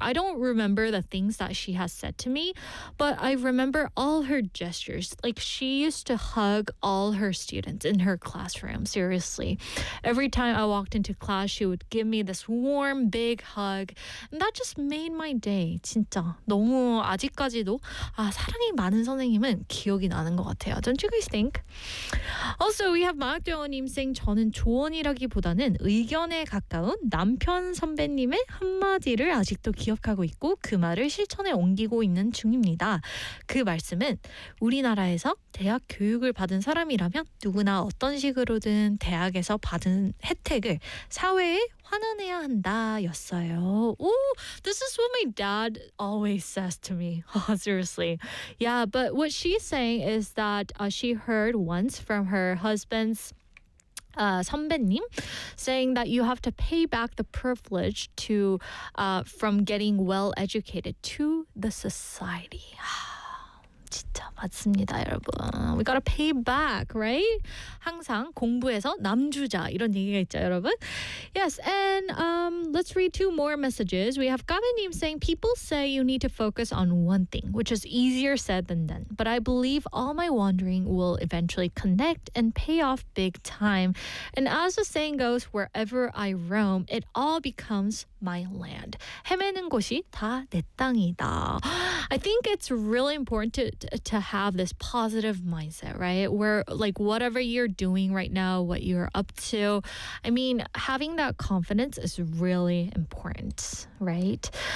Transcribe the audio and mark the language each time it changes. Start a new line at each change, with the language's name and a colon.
English: I don't remember the things that she has said to me, but I remember all her gestures. Like, she used to hug all her students in her classroom, seriously. Every time I walked into class, she would give me this warm, big hug. And that just made my day, 진짜.
Korean: 너무 아직까지도 아, 사랑이 많은 선생님은 기억이 나는 것 같아요.
English: Don't you guys think? Also, we have
Korean: 마학대원님 saying, 저는 조언이라기보다는 의견에 가까운 남편 선배님의 한마디를 아직도 기억하고 있고 그 말을 실천에 옮기고 있는 중입니다. 그 말씀은 우리나라에서 대학 교육을 받은 사람이라면 누구나 어떤 식으로든 대학에서 받은 혜택을 사회에 환원해야 한다였어요.
English: Ooh, this is what my dad always says to me. Oh, seriously. Yeah, but what she's saying is that she heard once from her husband's 선배님 saying that you have to pay back the privilege to from getting well educated to the society.
Korean: 진짜 맞습니다, 여러분.
English: We gotta pay back, right?
Korean: 항상 공부해서 남주자 이런 얘기가 있죠, 여러분.
English: Yes, and let's read two more messages. We have 까베님 saying, people say you need to focus on one thing, which is easier said than done. But I believe all my wandering will eventually connect and pay off big time. And as the saying goes, wherever I roam, it all becomes my land.
Korean: 헤매는 곳이 다 내 땅이다.
English: I think it's really important to have this positive mindset, right? Where like whatever you're doing right now, what you're up to, I mean, having that confidence is really important, right?